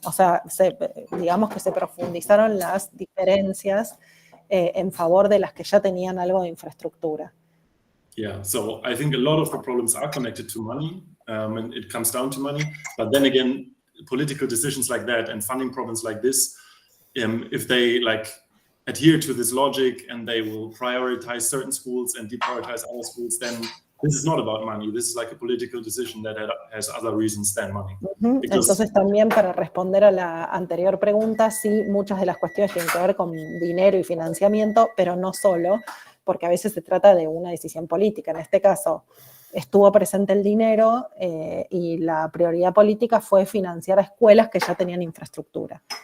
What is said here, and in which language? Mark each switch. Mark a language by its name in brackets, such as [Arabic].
[Spanish] O sea, digamos que se profundizaron las diferencias en favor de las que ya tenían algo de infraestructura. [English] Yeah, so I think a lot of the problems are connected to money, and it comes down to money. But then again, political decisions like that and funding problems like this, if they like adhere to this logic and they will prioritize certain schools and deprioritize other schools, then this is not about money. This is like a political decision that has other reasons than money. [Spanish] Entonces también, para responder a la anterior pregunta, sí, muchas de las cuestiones tienen que ver con dinero y financiamiento, pero no solo, porque a veces se trata de una decisión política. En este caso, estuvo presente el dinero y la prioridad política fue financiar a escuelas que ya tenían infraestructura.